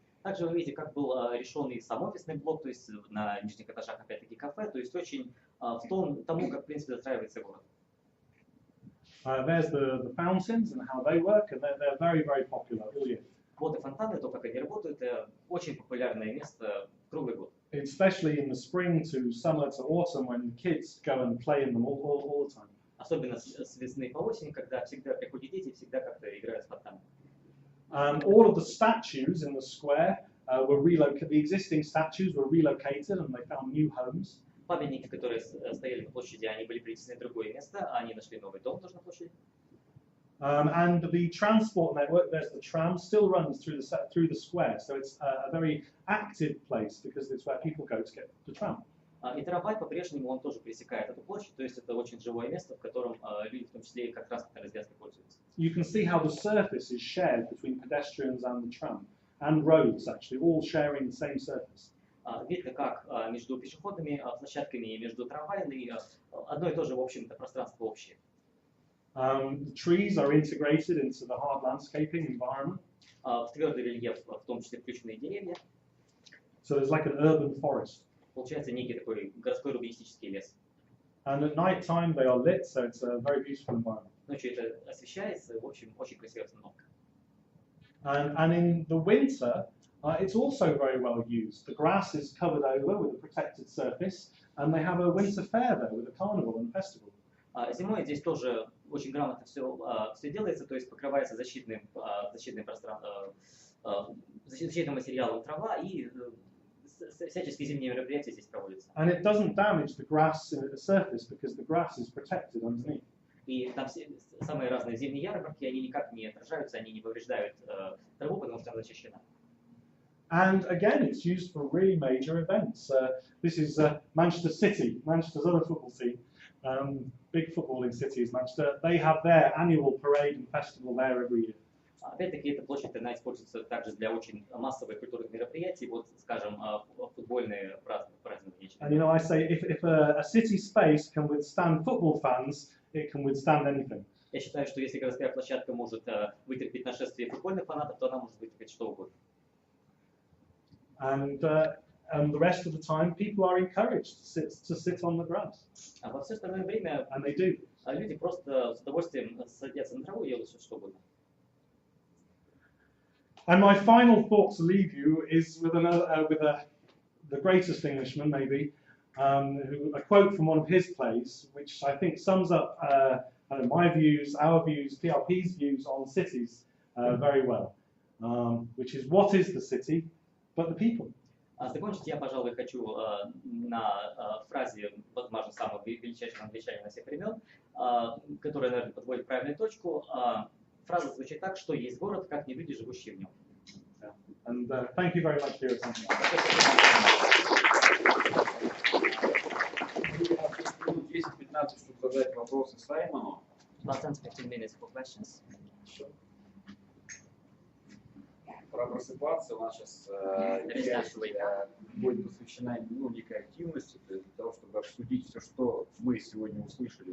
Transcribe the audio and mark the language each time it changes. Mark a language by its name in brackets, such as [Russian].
[Russian] Также вы видите, как был решен и сам офисный блок, то есть на нижних этажах опять-таки кафе, то есть очень в тому, как в принципе застраивается город. [English] There's the fountains and how they work, and they're very, very popular all year. [Russian] Вот и фонтаны, то, как они работают, это очень популярное место круглый год. [English] Especially in the spring to summer to autumn when kids go and play in them all the time. [Russian] Особенно с весны по осень, когда всегда приходят дети, всегда как-то играют в фонтаны. [English] All of the statues in the square were relocated. The existing statues were relocated, and they found new homes. [Russian] Памятники, которые стояли на площади, они были перенесены в другое место, а они нашли новый дом тоже на площади. [English] And the transport network, there's the tram, still runs through the square, so it's a very active place because it's where people go to get the tram. [Russian] И трамвай по-прежнему он тоже пересекает эту площадь, то есть это очень живое место, в котором люди в том числе и как транспортной развязкой пользуются. [English] You can see how the surface is shared between pedestrians and the tram, and roads actually, all sharing the same surface. [Russian] Видно, как между пешеходными площадками и между трамваями одно и то же, в общем-то, пространство общее. [English] The trees are integrated into the hard landscaping environment. [Russian] В твердый рельеф, в том числе включенные деревья. [English] So there's like an urban forest. [Russian] Получается некий такой городской урбанистический лес. [English] And at night time they are lit, so it's a very beautiful environment. [Russian] Ночью это освещается, в общем, очень красивая обстановка. [English] And in the winter, it's also very well used. The grass is covered over with a protected surface, and they have a winter fair there with a carnival and festival. [Russian] Зимой здесь тоже очень грамотно все делается, то есть покрывается защитным материалом трава, и всяческие зимние мероприятия здесь проводятся. [English] And it doesn't damage the grass surface because the grass is protected underneath. [Russian] И там самые разные зимние ярмарки, они никак не отражаются, они не повреждают траву, потому что она защищена. [English] And again, it's used for really major events. This is Manchester City, Manchester's other football team. Big footballing city is Manchester. They have their annual parade and festival there every year. [Russian] Опять-таки, эта площадь она используется также для очень массовых культурных мероприятий, вот, скажем, футбольные празднования. [English] And you know, I say if a city space can withstand football fans, it can withstand anything. [Russian] Я считаю, что если городская площадка может вытерпеть нашествие футбольных фанатов, то она может вытерпеть что угодно. [English] And the rest of the time, people are encouraged to sit on the grass. [Russian] А во все остальное время [English] And they do. [Russian] Люди просто с удовольствием садятся на траву и делают все что угодно. [English] And my final thought to leave you is with the greatest Englishman, maybe, a quote from one of his plays, which I think sums up my views, our views, PRP's views on cities very well, which is, what is the city but the people? [Russian] Закончить я, пожалуй, хочу на фразе, возможно, самого величайшего англичанина на всех времен, которая, наверное, подводит правильную точку. Фраза звучит так, что есть город, как не люди, живущие в нем. [English] And thank you very much for your attention. [Russian] 10-15, чтобы задать вопросы Саймону. [English] About 10-15 minutes for questions. [Russian] Пора просыпаться. У нас сейчас будет посвящена некой активности для того, чтобы обсудить все, что мы сегодня услышали.